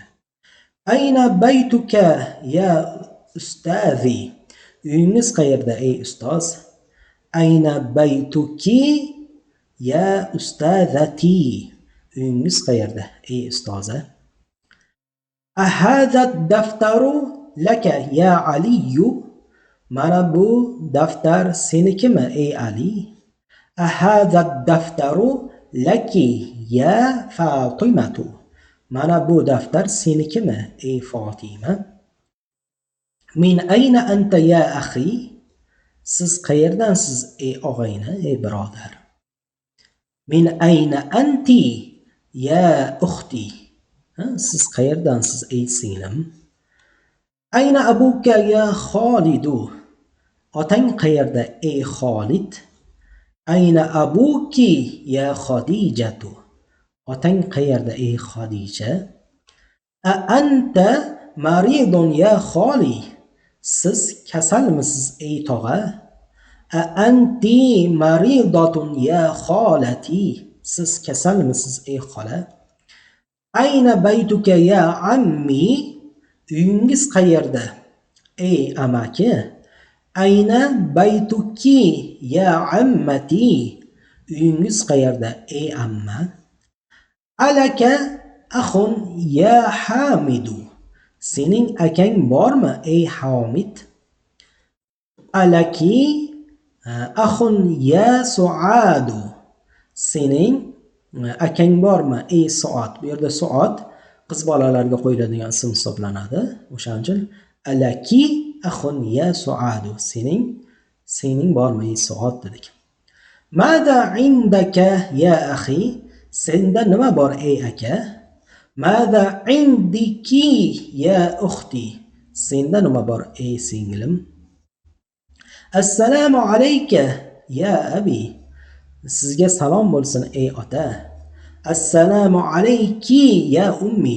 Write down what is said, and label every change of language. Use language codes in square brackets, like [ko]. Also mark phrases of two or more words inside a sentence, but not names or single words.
[ar] أين بيتك يا أستاذي. [uz] Uyingiz qayerda ey ustoz? [ar] أين بيتك يا أستاذتي. [uz] Uyingiz qayerda ey ustoza? [ar] أهذا دفتر لك يا علي. [uz] Mana bu daftar senikimi ey Ali? [ar] أهذا دفتر لك يا فاطمة. [uz] Mana bu daftar senikimi ey Fatima? [ar] من أين أنت يا أخي? [uz] Siz qayerdansiz ey og'ayni, ey birodar? [ar] من أين أنت يا أختي? [uz] Siz qayerdansiz ey singlim? [ar] أين أبوك يا خالد. [uz] Otang qayerda ey Xolid? [ar] أين أبوك يا خديجة. [uz] Otang qayerda ey Xadija? [ar] أأنت مريض يا خال. [uz] Siz kasalmisiz ey tog'a? [ar] أأنت مريضة يا خالة. [uz] Siz kasalmisiz ey xola? [ar] أين بيتك يا عمي. [uz] Uyingiz qayerda ey amaki? [ar] أين بيتك يا عمتي. [uz] Uyingiz qayerda ey amma? [ar] ألك أخ يا حامد. [uz] Sening akang bormi ey Hamid? [ar] ألك أخ يا سعاد. [uz] Sening akang bormi ey Suad? Bu yerda Suad qiz bolalarga qo'yiladigan ism hisoblanadi. O'shaning uchun [ar] ألك أخ يا سعاد. [uz] Sening bormi ey Suad dedik. [ar] ماذا عندك يا أخي? [uz] Senda nima bor ey aka? [ar] ماذا عندك يا أختي? [uz] Senda nima bor ey singlim? [ar] السلام عليك يا أبي. [uz] Sizga salom bo'lsin ey ota. [ar] السلام عليك يا أمي.